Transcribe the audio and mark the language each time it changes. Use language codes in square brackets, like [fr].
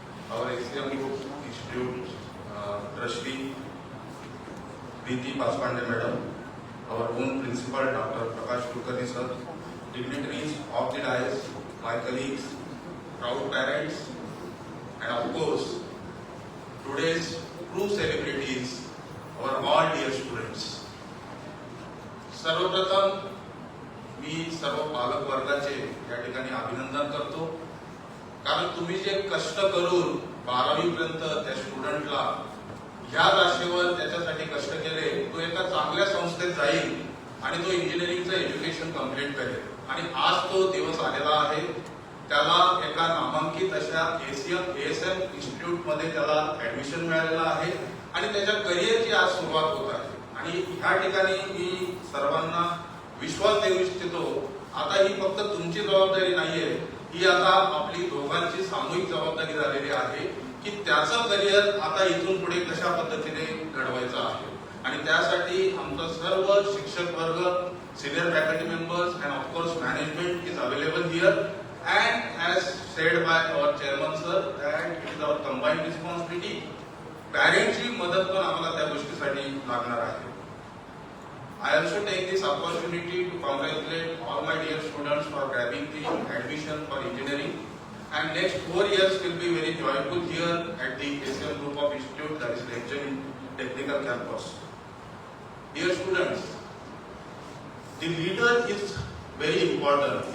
[en] Our HCM Group Institute Trustee, Preeti Pasmande Madam, our own Principal, Dr. Prakash Kulkarni sir, dignitaries of the dais, my colleagues, proud parents, and of course, today's true celebrities, our all dear students. [mr] सर्वप्रथम मी सर्व पालक वर्गाचे या ठिकाणी अभिनंदन करतो, कारण तुम्ही जे कष्ट करून 12वी पर्यंत त्या स्टुडंटला ह्या राशीवर त्याच्यासाठी कष्ट केले, तो एका चांगल्या संस्थेत जाईल आणि तो इंजिनिअरिंगचं एज्युकेशन कंप्लीट करेल. आणि आज तो दिवस आलेला आहे. त्याला एका नामांकित अशा एएसएम इन्स्टिट्यूट मध्ये त्याला ऍडमिशन मिळालेलं आहे आणि त्याच्या करिअरची आज सुरुवात होत आहे. आणि ह्या ठिकाणी मी सर्वांना विश्वास देऊ इच्छितो, आता ही फक्त तुमची जबाबदारी नाहीये, ही आता आपली दोघांची सामूहिक जबाबदारी झालेली आहे की त्याचं करिअर आता इथून पुढे कशा पद्धतीने घडवायचं आहे. आणि त्यासाठी आमचा सर्व शिक्षक वर्ग, [en] Senior faculty members and of course management is available here. And as said by our chairman sir that it is our combined responsibility. [mr] पॅरेंटची मदत पण आम्हाला त्या गोष्टीसाठी लागणार आहे. [en] I also take this opportunity to congratulate all my dear students for grabbing the admission for engineering, and next 4 years will be very joyful here at the ACM Group of Institute, that is Lecture Technical Campus. Dear students, the leader is very important.